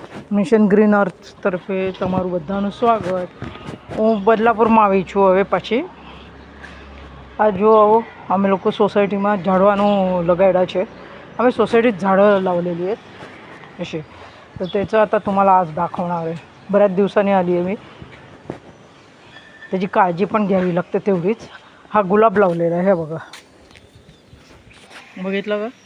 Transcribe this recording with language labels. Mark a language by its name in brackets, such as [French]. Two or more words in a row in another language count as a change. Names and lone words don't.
[Gujarati] મિશન ગ્રીન અર્થ તરફે તમારું બધાનું સ્વાગત. હું બદલાપુરમાં આવી છું હવે પછી. આ જો અમે લોકો સોसायटीમાં [Marathi] झाडवानं लगायला [Gujarati] છે. [Marathi] आम्ही सोसायटीत झाडं लावलेली आहेत असे. तर त्याचं आता तुम्हाला आज दाखवणार आहे. बऱ्याच दिवसांनी आली आहे मी. त्याची काळजी पण घ्यावी लागते तेवढीच. हा गुलाब लावलेला आहे, हे बघा, बघितलं का?